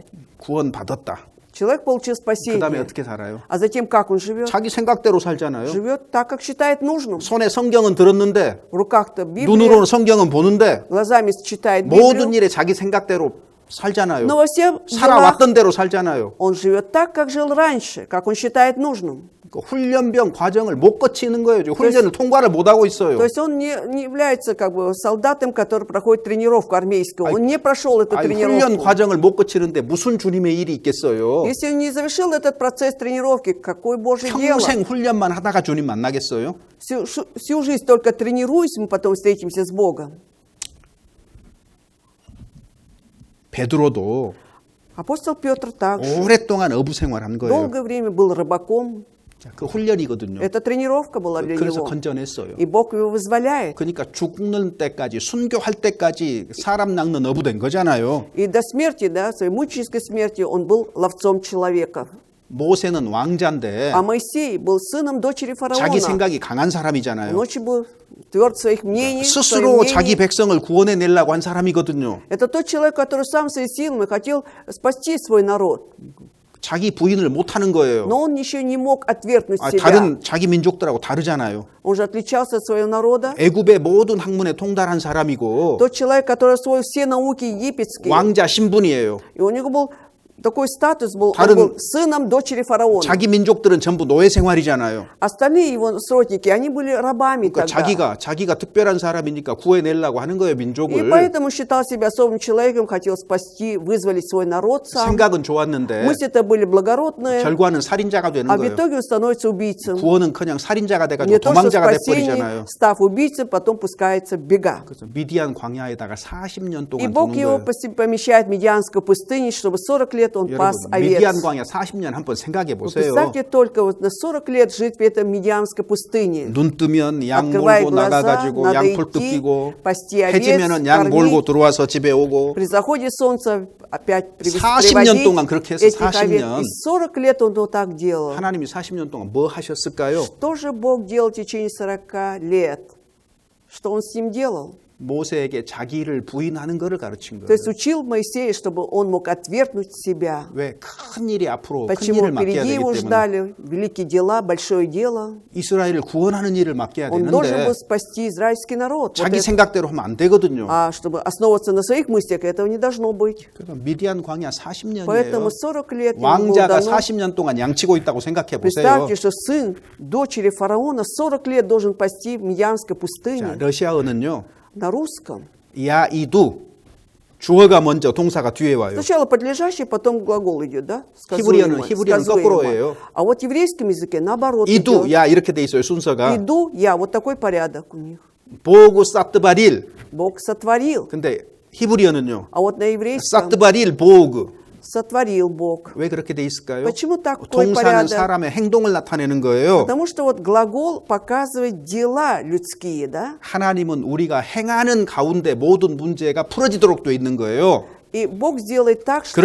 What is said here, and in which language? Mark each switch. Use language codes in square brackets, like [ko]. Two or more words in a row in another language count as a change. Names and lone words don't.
[ko] 구원 받았다. [ru] человек получил [ko] 그 다음에 [ru] спасение, [ko] 어떻게 살아요? [ru] а затем как он живет? [ko] 자기 생각대로 살잖아요. [ru] Живет так, как считает нужным. [ko] 손에 성경은 들었는데 [ru] В руках-то Библия, [ko] 눈으로는 성경은 보는데 [ru] глазами читает [ko] 모든 [ru] Библию, [ko] 일에 자기 생각대로 살잖아요. [ru] но во всех делах [ko] 살아왔던 대로 살잖아요. [ru] он живет так, как жил раньше, как он считает нужным. [ko] 그 훈련병 과정을 못 거치는 거예요. 지금 훈련을 통과를 못 하고 있어요. [ru] То есть он не является как бы солдатом, который проходит тренировку армейскую. Он не прошел эту [ko] 아니, 훈련 [ru] тренировку. [ko] 과정을 못 거치는데 무슨 주님의 일이 있겠어요? [ru] Если он не завершил этот процесс тренировки, какое Божье дело? [ko] 평생 훈련만 하다가 주님 만나겠어요? [ru] Всю жизнь только тренируясь, мы потом встретимся с Богом. [ko] 베드로도 [ru] Апостол Петр также [ko] 오랫동안 어부 생활한 거예요. [ru] долгое время был рыбаком. [ko] 자, 그 훈련이거든요. [ru] Это тренировка была для [ko] 그래서 [ru] него. [ko] 건져냈어요. [ru] И Бог его вызволяет. [ko] 그러니까 죽는 때까지 순교할 때까지 사람 낚는 어부 된 거잖아요. [ru] И до смерти, да, своей мученической смерти, он был ловцом человека. [ko] 모세는 왕자인데 [ru] А Моисей был сыном дочери [ko] 자기 [ru] фараона. [ko] 생각이 강한 [ru] Он [ko] 사람이잖아요. [ru] очень был тверд в своих мнениях. в своем [ko] 스스로 [ru] мнении. [ko] 자기 백성을 구원해 내려고 한 사람이거든요. [ru] Это тот человек, который сам своими силами хотел спасти свой народ. [ko] 자기 부인을 못 하는 거예요. [ru] Но он еще не мог отвергнуть себя. [ko] 다른 자기 민족들하고 다르잖아요. [ru] Он же отличался от своего народа. [ko] 애굽의 모든 학문에 통달한 사람이고 [ru] Тот человек, который освоил все науки египетские. [ko] 왕자 신분이에요. [ru] И у него был такой статус был, [ko] 다른- [ru] он был сыном дочери фараона. [ko] 자기 민족들은 전부 노예 생활이잖아요. [ru] Остальные его сродники, они были рабами [ko] 그러니까 [ru] тогда. [ko] 자기가 특별한 사람이니까 구해내려고 하는 거예요, [ru] И [ko] 민족을. [ru] поэтому считал себя особым человеком, хотел спасти, вызволить свой народ сам. [ko] 생각은 좋았는데 [ru] Мысли-то были благородные, [ko] 결과는 살인자가 되는 [ru] а в [ko] 거예요. [ru] итоге он становится убийцей. [ko] 구원은커녕 살인자가 돼가지고 [ru] Не то, что [ko] 도망자가 [ru] спасение, [ko] 돼버리잖아요. [ru] став убийцей, потом пускается в бега. [ko] 그래서 미디안 광야에다가 40년 [ru] И [ko] 동안 [ru] Бог [ko] 두는 [ru] его [ko] 거예요. [ru] помещает в Медианскую пустыню, чтобы 40 лет он пас [ko] 여러분, 미디안 [ru] овец. [ko] 광야 40년 한번 생각해 [ru] Вы [ko] 보세요. [ru] представьте только вот на 40 лет жить в этой Медианской пустыне. [ko] 눈 뜨면 양 [ru] Открывай [ko] 몰고 [ru] глаза, [ko] 나가가지고 [ru] надо [ko] 양풀 [ru] идти, [ko] 뜯기고 [ru] пасти овец, [ko] 해지면은 양 몰고 [ru] кормить. [ko] 들어와서 집에 오고 [ru] При заходе солнца опять [ko] 40년 동안 그렇게 해서 [ru] этих овец. [ko] 40년. [ru] И 40 лет он вот так делал. [ko] 하나님이 40년 동안 뭐 하셨을까요? [ru] Что же Бог делал в течение 40 лет? Что он с ним делал? [ko] 모세에게 자기를 부인하는 것을 가르친 [ru] То [ko] 거예요. [ru] есть учил Моисея, чтобы он мог отвергнуть себя. [ko] 왜? 큰 일이 앞으로 큰 [ru] Почему [ko] 일을 맡겨야 [ru] впереди [ko] 되기 [ru] его [ko] 때문에 [ru] ждали великие дела, большое дело? [ko] 이스라엘을 구원하는 일을 맡겨야 [ru] Он должен [ko] 되는데 [ru] был спасти израильский народ. Вот [ko] 자기 [ru] это. [ko] 생각대로 하면 안 되거든요. [ru] А чтобы основываться на своих мыслях, этого не должно быть. [ko] 그래서 미디안 광야 40년이에요. [ru] Поэтому 40 лет ему было [ko] 왕자가 [ru] дано. [ko] 40년 동안 양치고 있다고 생각해 보세요. [ru] Представьте, что сын дочери фараона 40 лет должен пасти в Медианской [ko] 자, [ru] пустыне. [ko] 러시아어는요. [ru] На русском. я иду [ko] 주어가 먼저 동사가 뒤에 와요. [ru] Сначала подлежащий, потом глагол идет, да? [ko] 히브리어는 [ru] Сказуемое. [ko] 거꾸로예요. [ru] А вот в еврейском языке наоборот 이두 идет. [ko] 야 이렇게 돼 있어요 순서가. [ru] Иду, я. Вот такой порядок у них. Бог сотворил. Бог сотворил. [ko] 근데 히브리어는요. [ru] А вот на еврейском сотворил Бог. сотворил Бог. [ko] 왜 그렇게 돼 있을까요? [ru] Почему такой [ko] 동사는 [ru] порядок? [ko] 사람의 행동을 나타내는 거예요. [ru] Потому что вот глагол показывает дела людские, да? [ko] 하나님은 우리가 행하는 가운데 모든 문제가 풀어지도록 돼 있는 거예요. [ru] И Бог сделает так, что